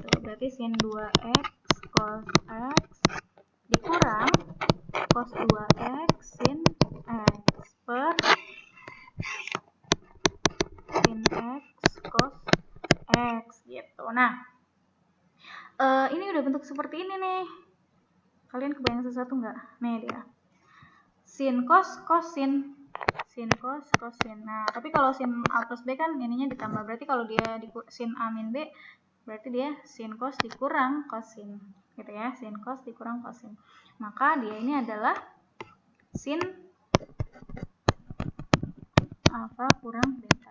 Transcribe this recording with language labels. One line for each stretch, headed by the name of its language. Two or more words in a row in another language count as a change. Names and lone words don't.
Indonesian: Berarti sin 2x cos x dikurang cos 2x sin x per sin x cos x gitu. Nah, ini udah bentuk seperti ini nih. Kalian kebayang sesuatu nggak? Nih dia. Sin cos sin. Sin cos sin. Nah, tapi kalau sin A plus B kan ininya ditambah. Berarti kalau dia sin A min B, berarti dia sin cos dikurang kosin. Gitu ya, sin cos dikurang kosin. Maka dia ini adalah sin alfa kurang beta.